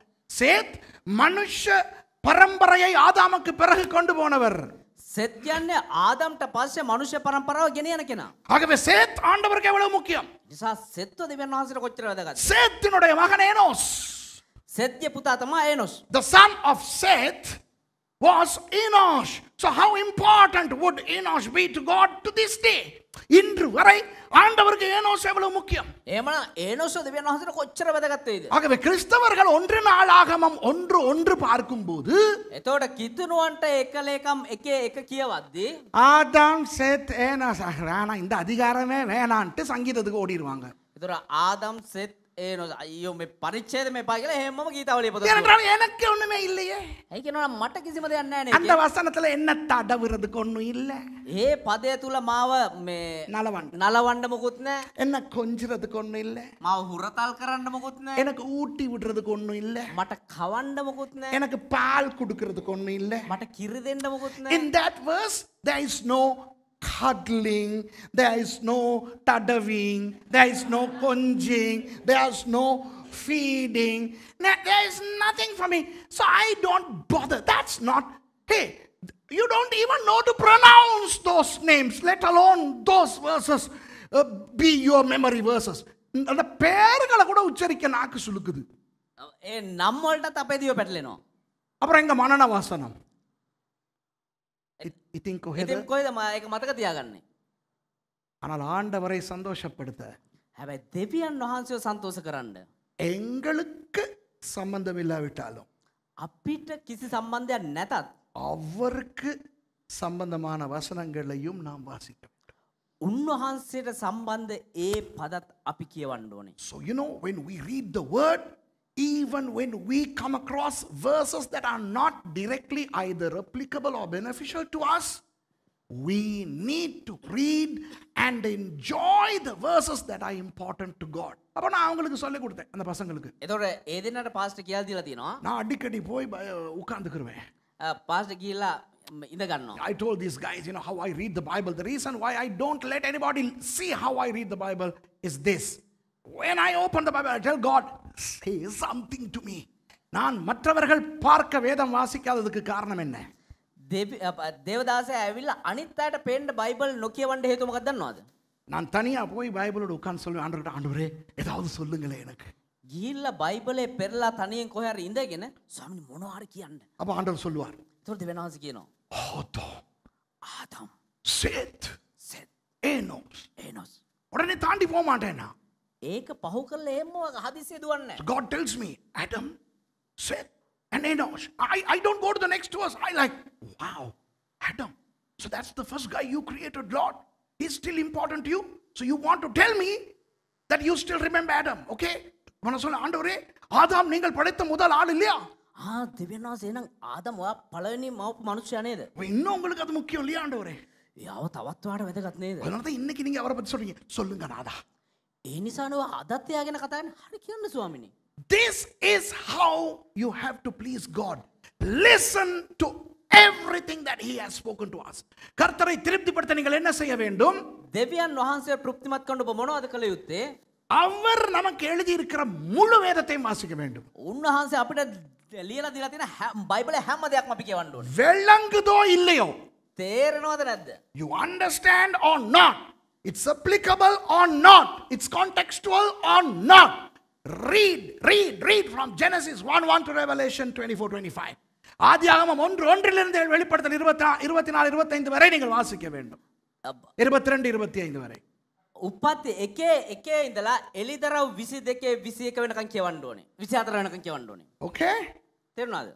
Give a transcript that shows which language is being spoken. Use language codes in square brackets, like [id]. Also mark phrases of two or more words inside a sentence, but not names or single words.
[ta] Seth மனுஷ பரம்பரையை ஆதாமுக்கு பிறகு கொண்டு போனவர். [si] සෙත් කියන්නේ ආදම්ට පස්සේ මනුෂ්‍ය පරම්පරාව ගෙනියන කෙනා. [ta] ஆகவே சேத் ஆண்டவருக்கு எவ்வளவு முக்கியம்? [si] නිසා සෙත්ව දෙවියන් වහන්සේට කොච්චර වැදගත්ද? [ta] சேத்தினுடைய மகன் ஏனோஸ். [si] සෙත්ගේ පුතා තමයි ඒනොස්. [en] The son of Seth was Enosh. So how important would Enosh be to God to this day? [ta] இன்று வரை ஆண்டவருக்கு ஏனோஸ் எவ்வளவு முக்கியம்? [si] එහෙමනම් ඒනොස් දෙවියන් වහන්සේට කොච්චර වැදගත් වෙයිද? [ta] ஆகவே கிறிஸ்தவர்கள் ஒன்று நாளாகமம் ஒன்று பார்க்கும்போது [si] එතකොට කිතුනුවන්ට එක ලේකම් එක කියවද්දී [ta] ஆதாம் சேத் ஏனோஸ் வேணாம், இந்த அதிகாரமே வேணான்ட்டு சங்கீதத்துக்கு ஓடிடுவாங்க. [si] එතකොට ආදම් සෙත් ඒනොස් අයියෝ මේ පරිච්ඡේදෙම එපා කියලා එහෙමම ගීතාවලිය පොතේ. [ta] ஏனென்றால் எனக்கு ஒண்ணுமே இல்லையே. [si] ඇයි කියනවා මට කිසිම දෙයක් නැහැ [ta] அந்த [si] නේ. [ta] வசனத்துல என்ன தடவுறதுக்கு ஒண்ணும் இல்ல. [si] ඒ පදය තුල මාව මේ නලවන්න මොකුත් නැහැ. [ta] என்ன கொஞ்சிறதுக்கு ஒண்ணும் இல்ல. [si] මාව හුරතල් කරන්න මොකුත් නැහැ. [ta] எனக்கு ஊட்டி விடுறதுக்கு ஒண்ணும் இல்ல. [si] මට කවන්න මොකුත් නැහැ. [ta] எனக்கு பால் கொடுக்கறதுக்கு ஒண்ணும் இல்ல. [si] මට කිරි දෙන්න මොකුත් නැහැ. [en] In that verse there is no cuddling, there is no tadaving, there is no conjing, there is no feeding, there is nothing for me, so I don't bother. That's not, hey, you don't even know to pronounce those names, let alone those verses be your memory verses. [ta] அந்த பேர்களை கூட உச்சரிக்க நாக்கு சுளுக்குது. [si] ඒ නම් වලටත් අපේ දිව පැටලෙනවා. [ta] அப்புறம் எங்க மனன வாசனம் ඉතින් [si] ඉතින් කොහෙද ඒක මතක තියාගන්නේ? [ta] ஆனால் ஆண்டவரை சந்தோஷப்படுத்த [si] හැබැයි දෙවියන් වහන්සේව සන්තෝෂ කරන්න [ta] எங்களுக்கு சம்பந்தம் இல்லாவிட்டாலும் [si] අපිට කිසි සම්බන්ධයක් නැතත් [ta] அவருக்கு சம்பந்தமான வசனங்களையும் நாம் வாசிக்க வேண்டும். [si] උන්වහන්සේට සම්බන්ධ ඒ පදත් අපි කියවන්න ඕනේ. [en] So you know, when we read the word, even when we come across verses that are not directly either applicable or beneficial to us, we need to read and enjoy the verses that are important to God. [ta] அப்ப நான் அவங்களுக்கு சொல்லி கொடுத்தேன் அந்த பசங்களுக்கு. [si] එතකොට ඒ දෙන්නට පාස්ටර් කියලා දීලා තියෙනවා. [ta] நான் அடிக்கடி போய் உட்கார்ந்துக்குருவேன். [si] පාස්ටර් ගිහිල්ලා ඉඳ ගන්නවා. [en] I told these guys, you know, how I read the Bible. The reason why I don't let anybody see how I read the Bible is this. When I open the Bible, I tell God, say something to me. [ta] நான் மற்றவர்கள் பார்க்க வேதம் வாசிக்காததுக்கு காரணம் என்ன? [si] දේවදාසය ඇවිල්ලා අනිත් අයට පේන්න බයිබල් නොකියවන්න හේතුව මොකක්ද දන්නවද? [ta] நான் தனியா போய் பைபிளோட உட்கார்ந்து சொல்லுவேன், ஆண்டவரே ஆண்டவரே ஏதாவது சொல்லுங்களே எனக்கு. [si] ගිහිල්ලා බයිබලේ පෙරලා තනියෙන් කොහේ හරි ඉඳගෙන ස්වාමීනි මොනවා හරි කියන්න. [ta] அப்ப ஆண்டவர் சொல்லுவார், [si] ඒතකොට දෙවියන් වහන්සේ කියනවා ආදම් சேத் සෙත් ஏனோஸ். ඒනොස් [ta] உடனே தாண்டி போக மாட்டேன் நான். [si] ඒක පහු කරලා එහෙම හදිස්සිය දුවන්නේ නැහැ. [en] God tells me, Adam, Seth, and Enosh. I don't go to the next verse. I like, wow, Adam. So that's the first guy you created, Lord. He's still important to you. So you want to tell me that you still remember Adam, okay? [ta] நான் சொல்ல ஆண்டவரே ஆதாம் நீங்கள் படைத்த முதல் ஆள் இல்லையா? [si] දෙවියන් වහන්සේ එහෙනම් ආදම් ඔයා පළවෙනි මවපු මනුස්සයා නේද? [ta] இன்னும் உங்களுக்கு அது முக்கியம் இல்லையா ஆண்டவரே? [si] යාව තවත් ඔයාට වැදගත් නේද? [ta] அதனால தான் இன்னைக்கு நீங்க அவரை பத்தி சொல்றீங்க. சொல்லுங்க நாதா. [si] ඒ නිසානේ ඔයා අදත් එයා ගැන කතා කරන්නේ. හරි කියන්න ස්වාමීනි. [en] This is how you have to please God. Listen to everything that he has spoken to us. [ta] கர்த்தரை திருப்திப்படுத்த நீங்கள் என்ன செய்ய வேண்டும்? [si] දෙවියන් වහන්සේ තෘප්තිමත් කරන්න ඔබ මොනවද කළ යුත්තේ? [ta] அவர் நமக்கு எழுதி இருக்கிற முழு வேதத்தையும் வாசிக்க வேண்டும். [si] උන්වහන්සේ අපිට ලියලා දීලා තියෙන බයිබලේ හැම දෙයක්ම අපි කියවන්න ඕනේ. [ta] விளங்குதோ இல்லையோ? [si] තේරෙනවද නැද්ද? [en] You understand or not? It's applicable or not? It's contextual or not? Read from Genesis 1:1 to Revelation 24:25. [ta] ஆதியாகமம் 1:1 வெளிப்படுத்தல் 24 25 வரை நீங்கள் வாசிக்க வேண்டும். 22 25 வரை. [si] උපත් එකේ ඉඳලා එලිදරව් 22 21 වෙනකන් කියවන්න ඕනේ. 24 වෙනකන් කියවන්න ඕනේ. Okay? තේරුණාද?